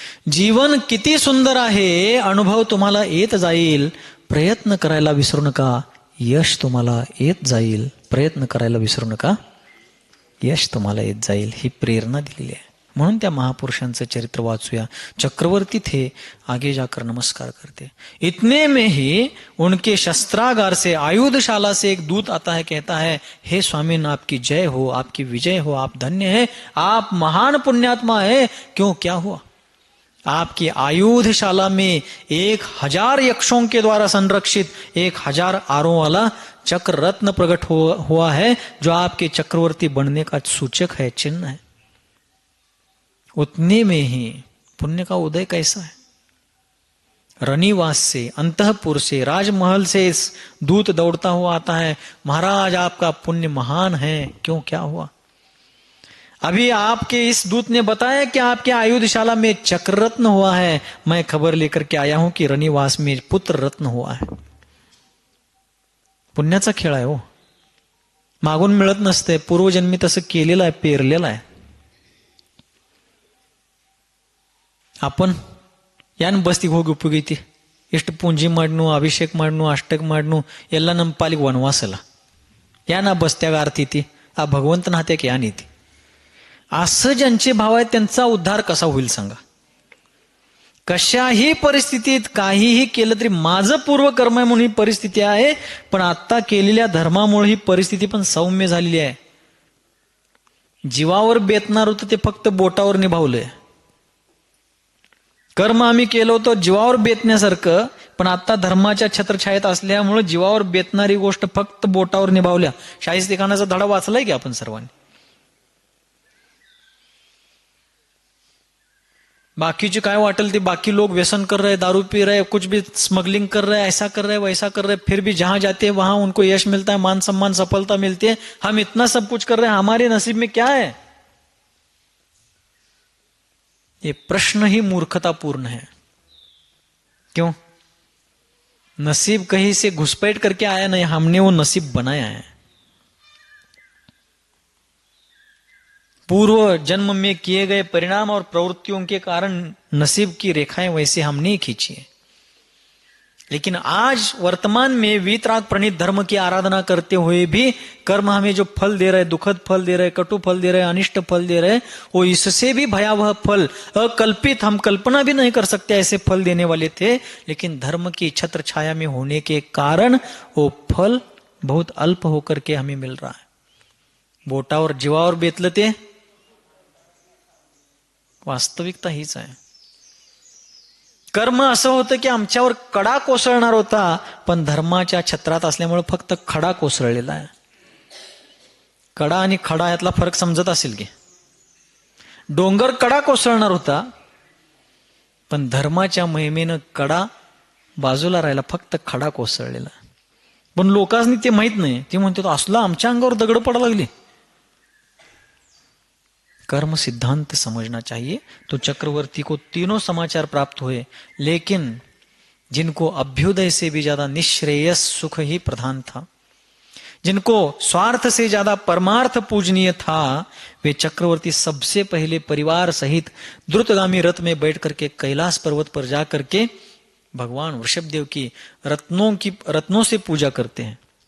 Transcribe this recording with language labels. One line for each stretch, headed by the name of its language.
Marathi: जीवन किती सुंदर आहे, अनुभव तुम्हाला येत जाईल। प्रयत्न करायला विसरू नका, यश तुम्हाला येत जाईल, प्रयत्न करायला विसरू नका, यश तुम्हाला येत जाईल, ही प्रेरणा दिलेली आहे. म्हणून त्या महापुरुषांचं चरित्र वाचूया.
Hindi: चक्रवर्ती थे आगे जाकर नमस्कार करते. इतने में ही उनके शस्त्रागार से, आयुधशाला से एक दूत आता है, कहता है, हे स्वामीन आपकी जय हो, आपकी विजय हो, आप धन्य है, आप महान पुण्यात्मा है. क्यों, क्या हुआ? आपकी आयुधशाला में 1000 यक्षों के द्वारा संरक्षित 1000 आरों वाला चक्र रत्न प्रकट हुआ है, जो आपके चक्रवर्ती बनने का सूचक है, चिन्ह है. उतने में ही पुण्य का उदय कैसा है. रनिवास से, अंतःपुर से, राजमहल से इस दूत दौड़ता हुआ आता है, महाराज आपका पुण्य महान है. क्यों, क्या हुआ? अभी आपके इस दूत ने बताया कि आपके आयुधशाला में चक्र रत्न हुआ है. मैं खबर लेकर के आया हूं कि रनिवास में पुत्र रत्न हुआ है.
Marathi: पुण्याचा खेळ आहे हो, मागून मिळत नसते, पूर्वजन्मी तसं केलेलं आहे, पेरलेलं आहे.
Kannada: आपण ಯಾನ್ ಬಸ್ತಿಗೆ ಹೋಗಿ ಉಪಯೋಗೈತಿ, ಎಷ್ಟು ಪೂಂಜಿ ಮಾಡ್ನು, ಅಭಿಷೇಕ್ ಮಾಡ್ನು, ಅಷ್ಟಕ್ ಮಾಡ್ನು, ಎಲ್ಲ ನಮ್ಮ ಪಾಲಿಗೆ ವನವಾಸಲ್ಲ. ಯಾನ बसत्याಗ अर्थ येते, ಆ ಭಗವಂತನ हात्याक यान येते.
Marathi: असं ज्यांचे भाव आहेत त्यांचा उद्धार कसा होईल सांगा. कशाही परिस्थितीत काहीही केलं तरी माझं पूर्वकर्म आहे म्हणून ही परिस्थिती आहे, पण आता केलेल्या धर्मामुळे ही परिस्थिती पण सौम्य झालेली आहे. जीवावर बेतणार होतं ते फक्त बोटावर निभावलंय. कर्म आम्ही केलं होतं जीवावर बेतण्यासारखं, पण आता धर्माच्या छत्रछायेत असल्यामुळे जीवावर बेतणारी गोष्ट फक्त बोटावर निभावल्या. शाहिस्तेखानाचा धडा वाचलाय की आपण सर्वांनी. बाकीचे काय वाटेल ते,
Hindi: बाकी लोग व्यसन कर रहे, दारू पी रहे, कुछ भी स्मगलिंग कर रहे, ऐसा कर रहे, वैसा कर रहे, फिर भी जहां जाते हैं वहां उनको यश मिलता है, मान सम्मान सफलता मिलती है. हम इतना सब कुछ कर रहे हैं, हमारे नसीब में क्या है? ये प्रश्न ही मूर्खतापूर्ण है. क्यों? नसीब कहीं से घुसपैठ करके आया नहीं, हमने वो नसीब बनाया है. पूर्व जन्म में किए गए परिणाम और प्रवृत्तियों के कारण नसीब की रेखाएं वैसे हमने ही खींची है. लेकिन आज वर्तमान में वीतराग प्रणीत धर्म की आराधना करते हुए भी कर्म हमें जो फल दे रहे, दुखद फल दे रहे, कटु फल दे रहे, अनिष्ट फल दे रहे, वो इससे भी भयावह फल, अकल्पित, हम कल्पना भी नहीं कर सकते ऐसे फल देने वाले थे. लेकिन धर्म की छत्र छाया में होने के कारण वो फल बहुत अल्प होकर के हमें मिल रहा है.
Marathi: बोटावर जीवावर बेतलं ते वास्तविकता हीच आहे. कर्म असं होतं की आमच्यावर कडा कोसळणार होता, पण धर्माच्या छत्रात असल्यामुळे फक्त खडा कोसळलेला आहे. कडा आणि खडा यातला फरक समजत असेल की, डोंगर कडा कोसळणार होता, पण धर्माच्या महिमेनं कडा बाजूला राहिला, फक्त खडा कोसळलेला. पण लोकांनी ते माहित नाही, ते म्हणतात असला आमच्या अंगावर दगड पडायला लागली.
Hindi: कर्म सिद्धांत समझना चाहिए. तो चक्रवर्ती को तीनों समाचार प्राप्त हुए, लेकिन जिनको अभ्युदय से भी ज्यादा निश्रेयस सुख ही प्रधान था, जिनको स्वार्थ से ज्यादा परमार्थ पूजनीय था, वे चक्रवर्ती सबसे पहले परिवार सहित द्रुतगामी रथ में बैठ करके कैलाश पर्वत पर जा करके भगवान वृषभदेव की रत्नों से पूजा करते हैं.